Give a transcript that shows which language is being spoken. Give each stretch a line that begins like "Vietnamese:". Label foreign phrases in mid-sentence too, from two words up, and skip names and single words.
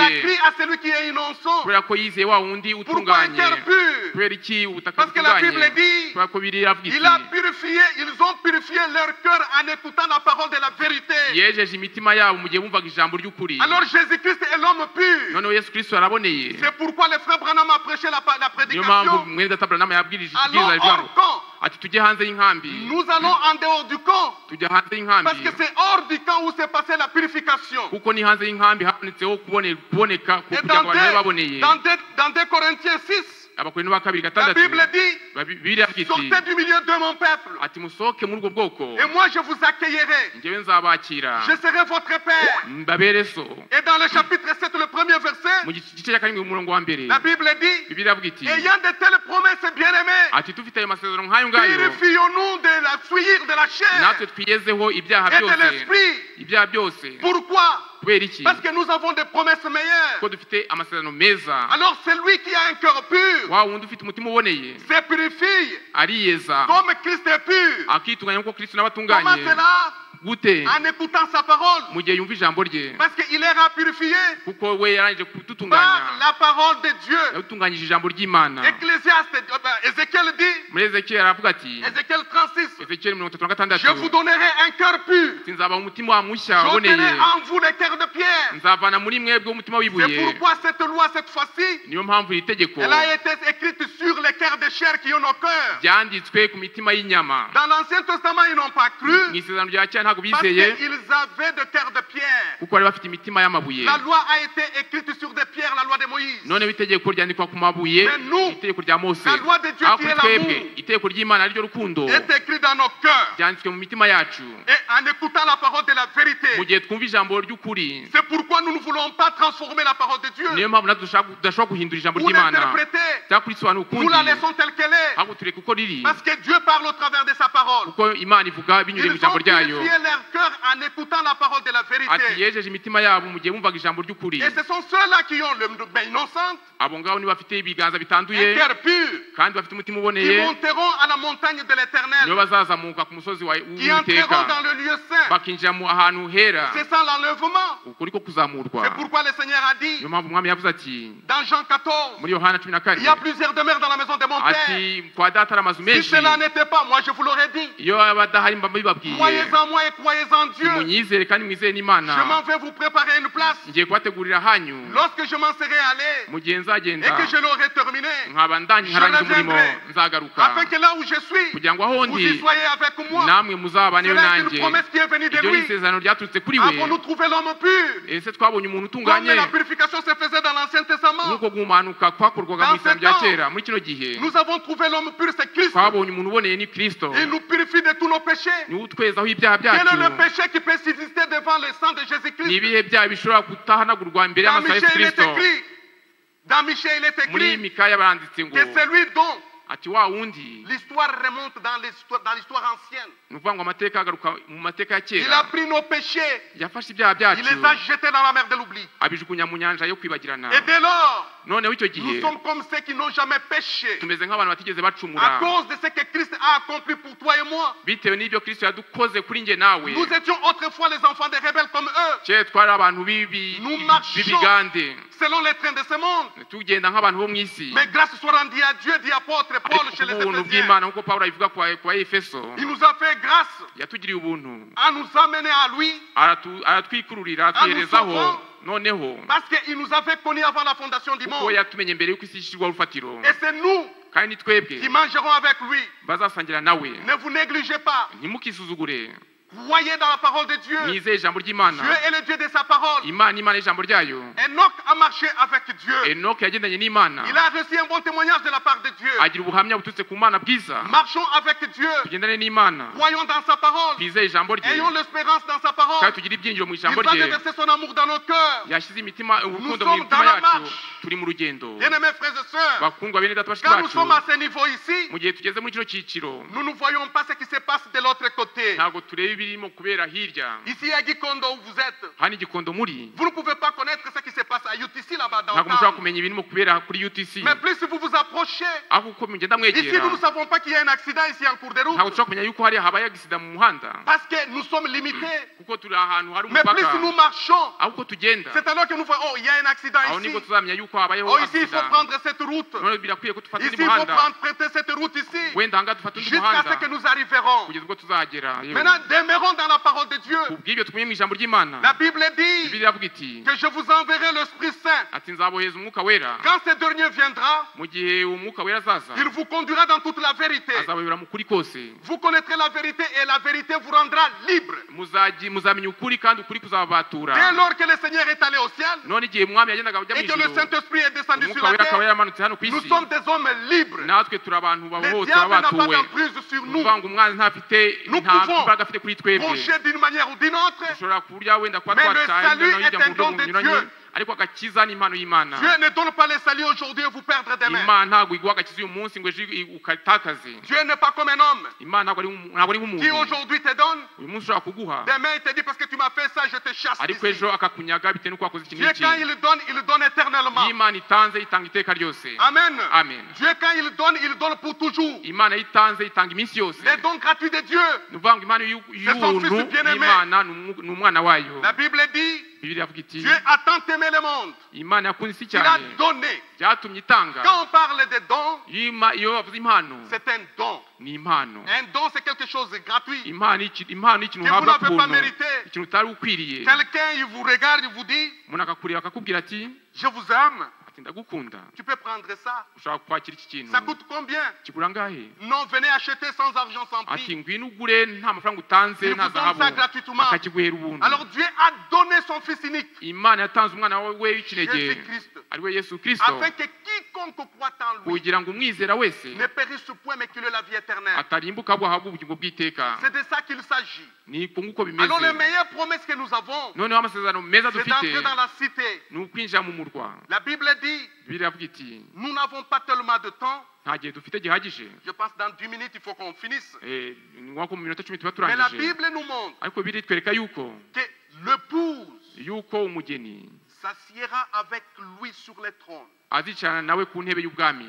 French: a crié à celui qui est innocent.
Kinyarwanda: kubera ko yizeye wa wundi
French: Pourquoi un
Kinyarwanda: utunganye
French: cœur pur?
Kinyarwanda: kubera iki ubutaka
French: Parce que la
Kinyarwanda: butunganye
French: Bible dit,
Kinyarwanda: kubera ko biri iravuga
French: il a
Kinyarwanda: iti
French: purifié, ils ont purifié leur cœur en écoutant la parole de la vérité.
Kinyarwanda: yejeje imitima yabo mu gihe bumvaga ijambo ry'ukuri
French: Alors Jésus-Christ est l'homme pur.
Kinyarwanda: noneho Yesu Kristo araboneye
French: C'est pourquoi le frère Branham a prêché la
Kinyarwanda: niyo mpamvu
French: prédication.
Kinyarwanda: mwene data Branham yabwirije
French: Allons
Kinyarwanda: ikibwiriza rivuga ngo
French: hors camp.
Kinyarwanda: ati tujye hanze y'inkambi
French: Nous allons en dehors du camp.
Kinyarwanda: tujya hanze y'inkambi
French: Parce que c'est hors du camp où s'est passée la purification.
Kinyarwanda: kuko ni hanze y'inkambi habonetseho kuboneka
French: Et
Kinyarwanda: kugira ngo abantu babe baboneye
French: dans 2 Corinthiens 6,
Kinyarwanda: abakorinto ba kabiri
French: la
Kinyarwanda: gatandatu
French: Bible dit,
Kinyarwanda: bibiliya iti
French: sortez du milieu de mon peuple.
Kinyarwanda: ati musohoke muri ubwo bwoko
French: Et moi je vous accueillerai.
Kinyarwanda: njyewe nzabakira
French: Je serai votre père.
Kinyarwanda: mbabere so
French: Et dans le chapitre 7, le premier verset,
Kinyarwanda: mu gice cya karindwi umurongo wa mbere
French: la Bible dit,
Kinyarwanda: bibiliya avuga iti
French: ayant de telles promesses bien-aimées,
Kinyarwanda: ati dufite ayo masezerano nk'ayo ngayo
French: purifions-nous de la fuir de la chair
Kinyarwanda: natwe twiyezeho ibyaha
French: et de
Kinyarwanda: byose
French: l'esprit.
Kinyarwanda: ibyaha byose
French: Pourquoi?
Kinyarwanda: kubera iki
French: Parce que nous avons des promesses meilleures.
Kinyarwanda: ko dufite amasezerano meza
French: Alors celui qui a un cœur pur
Kinyarwanda: wa wundi ufite umutima uboneye
French: se purifie
Kinyarwanda: ariyeza
French: comme Christ est pur.
Kinyarwanda: akitunganya nk'uko Kristo nawe
French: Comment
Kinyarwanda: atunganye
French: cela?
Kinyarwanda: gute
French: En écoutant sa parole.
Kinyarwanda: mu gihe yumva ijambo rye
French: Parce qu'il est purifié
Kinyarwanda: kuko we yarangije
French: par
Kinyarwanda: kudutunganya
French: la parole de Dieu.
Kinyarwanda: yadutunganyije ijambo ry'Imana
French: Ecclésiaste, Ézéchiel dit,
Kinyarwanda: muri Ezekiyeli aravuga ati
French: Ézéchiel 36,
Kinyarwanda: Ezekiyeli 36
French: je vous donnerai un cœur pur.
Kinyarwanda: sinzabaha umutima mushya
French: J'ôterai
Kinyarwanda: uboneye
French: en vous les cœurs de pierre.
Kinyarwanda: nzavana muri mwebwe umutima
French: C'est
Kinyarwanda: w'ibuye
French: pourquoi cette loi, cette fois-ci,
Kinyarwanda: niyo mpamvu iri tegeko
French: elle a été écrite sur les cœurs de chair qui ont nos cœurs.
Kinyarwanda: ryanditswe ku mitima y'inyama
French: Dans l'Ancien Testament, ils n'ont pas cru
Kinyarwanda: mu isezerano rya kera ntabwo
French: parce
Kinyarwanda: bizeye
French: qu'ils avaient de cœurs de pierre.
Kinyarwanda: kuko bari bafite imitima y'amabuye
French: La loi a été écrite sur des pierres, la loi de Moïse.
Kinyarwanda: noneho itegeko ryandikwa ku mabuye
French: Mais nous,
Kinyarwanda: itegeko rya Mose
French: la loi de Dieu
Kinyarwanda: aho
French: qui
Kinyarwanda: kuri
French: est
Kinyarwanda: twebwe
French: l'amour
Kinyarwanda: itegeko ry'Imana ariryo rukundo
French: est écrit dans nos cœurs.
Kinyarwanda: ryanditswe mu mitima yacu
French: Et en écoutant la parole de la
Kinyarwanda: mu
French: vérité,
Kinyarwanda: gihe twumva ijambo ry'ukuri
French: c'est pourquoi nous ne voulons pas transformer la parole de Dieu
Kinyarwanda: niyo mpamvu natwe tudashobora guhindura ijambo
French: ou
Kinyarwanda: ry'Imana
French: l'interpréter.
Kinyarwanda: cyangwa kurisobanura
French: Nous
Kinyarwanda: ukundi
French: la laissons telle qu'elle est.
Kinyarwanda: ahubwo tureke uko riri
French: Parce que Dieu parle au travers de sa parole.
Kinyarwanda: kuko Imana ivuga binyuze mu
French: Ils
Kinyarwanda: ijambo
French: ont
Kinyarwanda: ryayo
French: purifié leur cœur en écoutant la parole de la
Kinyarwanda: ati
French: vérité.
Kinyarwanda: yejeje imitima yabo mu gihe bumvaga ijambo ry'ukuri
French: Et ce sont ceux-là qui ont le main innocente,
Kinyarwanda: abo ngabo niba bafite ibiganza
French: un
Kinyarwanda: bitanduye
French: cœur pur,
Kinyarwanda: kandi bafite umutima
French: qui
Kinyarwanda: uboneye
French: monteront à la montagne de
Kinyarwanda: nibo
French: l'Éternel,
Kinyarwanda: bazazamuka ku musozi
French: qui
Kinyarwanda: w'Uwiteka
French: entreront dans le lieu saint.
Kinyarwanda: bakinjira mu ahantu hera
French: C'est ça l'enlèvement.
Kinyarwanda: ukuri ko kuzamurwa
French: C'est pourquoi le Seigneur a dit
Kinyarwanda: niyo mpamvu umwami yavuze ati
French: dans Jean 14,
Kinyarwanda: muri Yohana 14
French: il y a plusieurs demeures dans la maison de mon Père.
Kinyarwanda: ati kwa data hari amazu
French: Si
Kinyarwanda: menshi
French: cela n'était pas, moi je vous l'aurais dit.
Kinyarwanda: iyo aba adahari mba mbibabwiye
French: Croyez en moi et croyez en Dieu.
Kinyarwanda: munyizere kandi mwizere
French: Je
Kinyarwanda: n'Imana
French: m'en vais vous préparer une place.
Kinyarwanda: ngiye kubategurira hanyu
French: Lorsque je m'en serai allé
Kinyarwanda: mu gihe
French: et
Kinyarwanda: nzagenda
French: que je l'aurai terminé,
Kinyarwanda: nkaba ndarangije umurimo nzagaruka
French: afin que là où je suis,
Kinyarwanda: kugira ngo aho
French: vous y
Kinyarwanda: ndi
French: soyez avec moi.
Kinyarwanda: namwe muzabaneyo
French: Cela est une
Kinyarwanda: nanjye
French: promesse qui est venue de
Kinyarwanda: iryo ni
French: lui.
Kinyarwanda: isezerano ryaturutse kuri we
French: Avons-nous trouvé l'homme pur?
Kinyarwanda: ese twabonye umuntu
French: Comme
Kinyarwanda: utunganye
French: la purification se faisait dans l'Ancien Testament.
Kinyarwanda: nk'uko guhumanuka kwakorwaga mu isezerano rya kera muri kino gihe
French: Nous avons trouvé l'homme pur, c'est Christ.
Kinyarwanda: twabonye umuntu uboneye ni Kristo
French: Il nous purifie de tous nos péchés.
Kinyarwanda: niwe utwezaho ibyaha
French: Quel
Kinyarwanda: byacu
French: est le péché qui peut subsister devant le sang de
Kinyarwanda: ni
French: Jésus-Christ?
Kinyarwanda: ibihe byaha bishobora kutahanagurwa imbere
French: Dans
Kinyarwanda: y'amaso ya Yesu
French: Michée, il est
Kinyarwanda: Kristo
French: écrit, Dans Michée, il est
Kinyarwanda: muri
French: écrit
Kinyarwanda: Mikaya baranditse ngo
French: que c'est lui dont
Kinyarwanda: ati wa wundi
French: l'histoire remonte dans l'histoire ancienne.
Kinyarwanda: ni ukuvuga ngo amateka agaruka mu mateka ya
French: Il a
Kinyarwanda: kera
French: pris nos péchés,
Kinyarwanda: yafashe ibyaha
French: il
Kinyarwanda: byacu
French: les a jetés dans la mer de l'oubli.
Kinyarwanda: abijugunya mu nyanja yo kwibagirana
French: Et dès lors,
Kinyarwanda: noneho icyo
French: nous
Kinyarwanda: gihe
French: sommes comme ceux qui n'ont jamais péché.
Kinyarwanda: tumeze nk'abantu batigeze
French: À
Kinyarwanda: bacumura
French: cause de ce que Christ a accompli pour toi et moi.
Kinyarwanda: bitewe n'ibyo Kristo yadukoze kuri njye nawe
French: Nous étions autrefois les enfants des rebelles comme eux,
Kinyarwanda: kera twari abantu
French: Nous marchons.
Kinyarwanda: b'ibigande
French: selon les trains de ce monde.
Kinyarwanda: tugenda nk'abantu bo mu isi
French: Mais grâce soit rendue à Dieu, dit apôtre Paul chez les
Kinyarwanda: ubuntu
French: Éphésiens.
Kinyarwanda: bw'Imana nk'uko Pawulo abivuga kwa Efeso
French: Il nous a fait grâce
Kinyarwanda: yatugiriye ubuntu
French: à nous amener à lui
Kinyarwanda: aratwikururira atwiherezaho noneho
French: parce qu'il nous avait connus avant la fondation du
Kinyarwanda: kuko
French: monde.
Kinyarwanda: yatumenye mbere y'uko isi ishyirwaho urufatiro
French: Et c'est nous
Kinyarwanda: kandi ni twebwe
French: qui mangerons avec lui.
Kinyarwanda: bazasangira nawe
French: Ne vous négligez pas.
Kinyarwanda: ntimukisuzugure
French: Croyez dans la parole de Dieu.
Kinyarwanda: mwizeye ijambo ry'Imana
French: Dieu est le Dieu de sa parole.
Kinyarwanda: Imana ijambo ryayo
French: Enoch a marché avec Dieu.
Kinyarwanda: Enoki yagendanye n'Imana
French: Il a reçu un bon témoignage de la part de Dieu.
Kinyarwanda: agira ubuhamya buturutse ku Mana bwiza
French: Marchons avec Dieu.
Kinyarwanda: tugendane n'Imana
French: Croyons dans sa parole.
Kinyarwanda: twizeye ijambo rye
French: Ayons l'espérance dans sa parole.
Kinyarwanda: kandi tugire ibyiringiro mu
French: Il
Kinyarwanda: ijambo
French: va
Kinyarwanda: rye
French: déverser son amour dans nos cœurs.
Kinyarwanda: yashyize imitima urukundo
French: sommes
Kinyarwanda: mu mitima
French: dans la
Kinyarwanda: yacu
French: marche.
Kinyarwanda: turi mu rugendo
French: Bien-aimés frères et sœurs,
Kinyarwanda: bakundwa bene data bashiki
French: quand nous
Kinyarwanda: bacu
French: sommes à ce niveau ici,
Kinyarwanda: mu gihe tugeze muri kino cyiciro
French: nous ne voyons pas ce qui se passe de l'autre côté.
Kinyarwanda: ntabwo tureba ibirimo kubera hirya
French: Ici à Gikondo où vous êtes,
Kinyarwanda: hano igikondo muri
French: vous ne pouvez pas connaître ce qui se passe à UTC là-bas dans
Kinyarwanda: ntabwo
French: le
Kinyarwanda: mushobora
French: temps.
Kinyarwanda: kumenya ibirimo kubera kuri UTC
French: Mais plus si vous vous approchez,
Kinyarwanda: aho uko mugenda
French: ici
Kinyarwanda: mwegera
French: nous ne savons pas qu'il y a un accident ici en cours de
Kinyarwanda: ntabwo
French: route.
Kinyarwanda: dushobora kumenya yuko hari habaye agisida mu muhanda
French: Parce que nous sommes limités.
Kinyarwanda: kuko turi ahantu hari
French: Mais plus
Kinyarwanda: umupaka
French: nous marchons,
Kinyarwanda: aho uko tugenda
French: c'est alors que nous voyons, oh, il y a un accident
Kinyarwanda: aho
French: ici.
Kinyarwanda: nibwo tuzamenya yuko habayeho
French: Oh, ici il faut
Kinyarwanda: agisida
French: prendre cette route.
Kinyarwanda: none birakwiye ko dufata
French: Ici
Kinyarwanda: undi
French: il faut
Kinyarwanda: muhanda
French: prêter cette route ici.
Kinyarwanda: wenda ahangaha dufata undi
French: Jusqu'à ce
Kinyarwanda: muhanda
French: que nous arriverons.
Kinyarwanda: kugeza ubwo tuzagera yewe.
French: Maintenant, demeurons dans la parole de Dieu.
Kinyarwanda: kubw'ibyo tumenye mu ijambo ry'Imana
French: La Bible dit
Kinyarwanda: Bibiliya iravuga iti
French: que je vous enverrai l'Esprit Saint.
Kinyarwanda: ati nzaboheza umwuka wera
French: Quand ce dernier viendra,
Kinyarwanda: mu gihe umwuka wera azaza
French: il vous conduira dans toute la vérité.
Kinyarwanda: azabayobora mu kuri kose
French: Vous connaîtrez la vérité et la vérité vous rendra libre.
Kinyarwanda: muzamenya ukuri kandi ukuri kuzababatura
French: Dès lors que le Seigneur est allé au ciel
Kinyarwanda: none igihe umwami yagendaga ajya mu
French: et que le
Kinyarwanda: ijuru
French: Saint-Esprit est descendu sur
Kinyarwanda: umwuka
French: la
Kinyarwanda: wera akaba
French: terre,
Kinyarwanda: yaramanutse hano ku
French: nous
Kinyarwanda: isi
French: sommes des hommes libres.
Kinyarwanda: natwe turi abantu
French: Le
Kinyarwanda: babohotse
French: diable n'a
Kinyarwanda: babatuwe
French: pas d'emprise sur nous.
Kinyarwanda: uvuga ngo umwanzi ntafite
French: Nous
Kinyarwanda: nta
French: pouvons
Kinyarwanda: mbaraga afite kuri twebwe
French: Boucher d'une manière ou d'une autre.
Kinyarwanda: dushobora kurya wenda kuba
French: Mais le
Kinyarwanda: twataye
French: salut
Kinyarwanda: hirya
French: est
Kinyarwanda: mu
French: un
Kinyarwanda: buryo
French: don de
Kinyarwanda: bunyuranye
French: Dieu.
Kinyarwanda: ariko agakiza ni impano y'Imana
French: Dieu ne donne pas le salut aujourd'hui et vous perdre demain.
Kinyarwanda: Imana ntabwo iguha agakiza uyu munsi ngo ejo ukatakaze
French: Dieu n'est pas comme un homme
Kinyarwanda: Imana ntabwo ari
French: qui
Kinyarwanda: nk'umuntu
French: aujourd'hui te donne,
Kinyarwanda: uyu munsi ushobora kuguha
French: demain il te dit parce que tu m'as fait ça, je te chasse
Kinyarwanda: ariko
French: d'ici.
Kinyarwanda: ejo akakunyaga bitewe n'uko wakoze ikintu
French: Dieu
Kinyarwanda: iki
French: quand il donne éternellement.
Kinyarwanda: iyo Imana itanze itanga iteka ryose
French: Amen.
Kinyarwanda: amen
French: Dieu quand il donne pour toujours.
Kinyarwanda: Imana iyo itanze itanga iminsi yose
French: Les dons gratuits de Dieu.
Kinyarwanda: ni ukuvuga ngo Imana
French: son fils
Kinyarwanda: y'ubuntu
French: bien-aimé.
Kinyarwanda: y'Imana ni umwana wayo
French: La Bible dit,
Kinyarwanda: Bibiliya avuga iti
French: Dieu a tant aimé le monde
Kinyarwanda: Imana yakunze isi
French: qu'il a
Kinyarwanda: cyane
French: donné.
Kinyarwanda: byatumye itanga
French: Quand on parle de dons,
Kinyarwanda: iyo bavuze impano
French: c'est un don.
Kinyarwanda: ni impano
French: Un don, c'est quelque chose de gratuit.
Kinyarwanda: impano ikintu
French: Que vous
Kinyarwanda: uhabwa ku
French: n'avez pas
Kinyarwanda: buntu
French: mérité.
Kinyarwanda: ikintu utari ukwiriye
French: Quelqu'un, il vous regarde, il vous dit,
Kinyarwanda: umuntu akakureba akakubwira ati
French: je vous aime.
Kinyarwanda: ati ndagukunda
French: Tu peux prendre ça.
Kinyarwanda: ushobora kwakira iki kintu
French: Ça coûte combien?
Kinyarwanda: kigura angahe
French: Non, venez acheter sans argent, sans
Kinyarwanda: ati
French: prix.
Kinyarwanda: ngwino ugure nta mafaranga utanze
French: Il
Kinyarwanda: nta
French: vous donne
Kinyarwanda: zahabu
French: ça gratuitement.
Kinyarwanda: akakiguhera ubuntu
French: Alors Dieu a donné son Fils unique,
Kinyarwanda: Imana yatanze umwana we w'ikinege
French: Jésus-Christ,
Kinyarwanda: ari we Yesu Kristo
French: afin que quiconque croit en lui
Kinyarwanda: kugira ngo umwizera wese
French: ne périsse point, mais qu'il ait la vie éternelle.
Kinyarwanda: atarimbuka ahubwo ahabwe ubugingo bw'iteka
French: C'est de ça qu'il s'agit.
Kinyarwanda: ni uko nguko bimeze
French: Alors les meilleures promesses que nous avons,
Kinyarwanda: noneho amasezerano meza
French: c'est
Kinyarwanda: dufite
French: d'entrer dans la cité.
Kinyarwanda: ni ukwinjira mu murwa
French: La Bible dit,
Kinyarwanda: Bibiliya avuga iti
French: nous n'avons pas tellement de temps.
Kinyarwanda: nta gihe dufite gihagije
French: Je pense dans 10 minutes, il faut qu'on finisse.
Kinyarwanda: ni ngombwa ko mu minota 10 tuba
French: Mais la
Kinyarwanda: turangije
French: Bible nous montre
Kinyarwanda: ariko Bibiliya itwereka yuko
French: que l'épouse
Kinyarwanda: yuko umugeni
French: s'assiera avec lui sur le trône.
Kinyarwanda: azicarana nawe ku ntebe y'ubwami